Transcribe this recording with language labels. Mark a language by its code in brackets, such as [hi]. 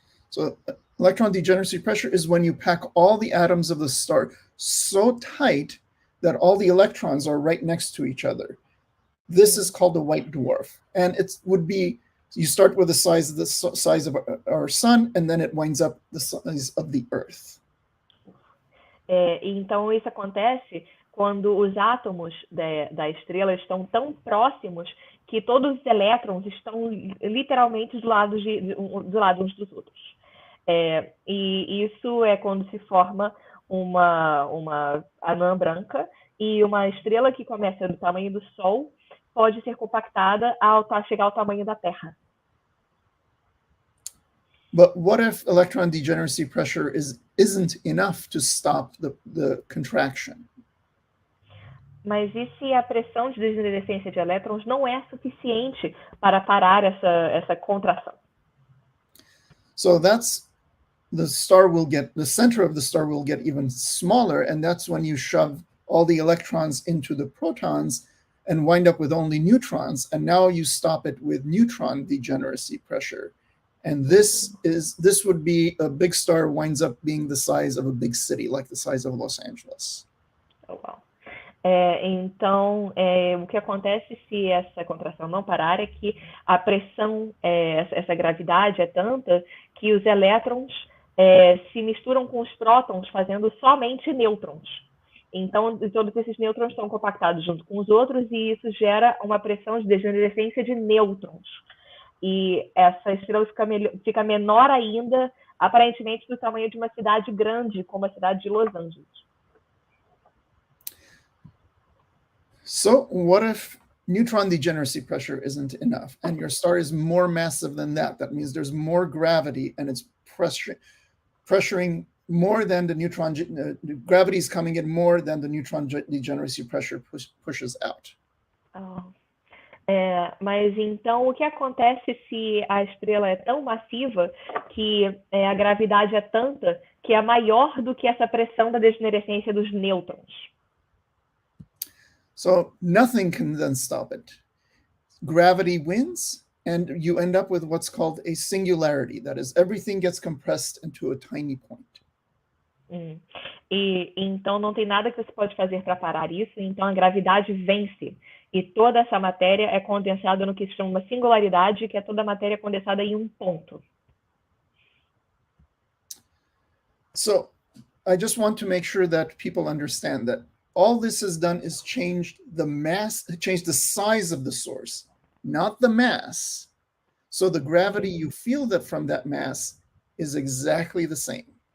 [en] So electron degeneracy pressure is when you pack all the atoms of the star so tight that all the electrons are right next to each other. This is called a white dwarf, and it would be you start with the size of our sun, and then it winds up the size of the Earth. [pt] Então isso acontece quando os átomos da estrela estão tão próximos que todos os elétrons estão literalmente do lado uns dos outros. E isso é quando se forma uma anã branca, e uma estrela que começa do tamanho do Sol pode ser compactada ao chegar ao tamanho da Terra. [en] But what if electron degeneracy pressure isn't enough to stop the contraction? [pt] Mas e se a pressão de degenerescência de elétrons não é suficiente para parar essa contração? [en] So that's the center of the star will get even smaller, and that's when you shove all the electrons into the protons and wind up with only neutrons, and now you stop it with neutron degeneracy pressure. And this would be a big star winds up being the size of a big city, like the size of Los Angeles. Oh, wow. [pt] Então, o que acontece se essa contração não parar é que a pressão, essa gravidade é tanta que os elétrons se misturam com os prótons, fazendo somente nêutrons. Então, todos esses nêutrons são compactados junto com os outros e isso gera uma pressão de degenerescência de nêutrons. E essa estrela fica menor ainda, aparentemente do tamanho de uma cidade grande, como a cidade de Los Angeles. [en] So what if neutron degeneracy pressure isn't enough and your star is more massive than that? That means there's more gravity and it's pressuring more than the neutron, gravity is coming in more than the neutron degeneracy pressure pushes out. [pt] Mas então o que acontece se a estrela é tão massiva que a gravidade é tanta que é maior do que essa pressão da degenerescência dos nêutrons? [en] So nothing can then stop it. Gravity wins, and you end up with what's called a singularity. That is, everything gets compressed into a tiny point. [pt] E então não tem nada que você pode fazer para parar isso, então a gravidade vence. E toda essa matéria é condensada no que se chama uma singularidade, que é toda a matéria condensada em um ponto. [en] So I just want to make sure that people understand that all this has done is changed the size of the source, not the mass. So the gravity you feel that from that mass is exactly the same.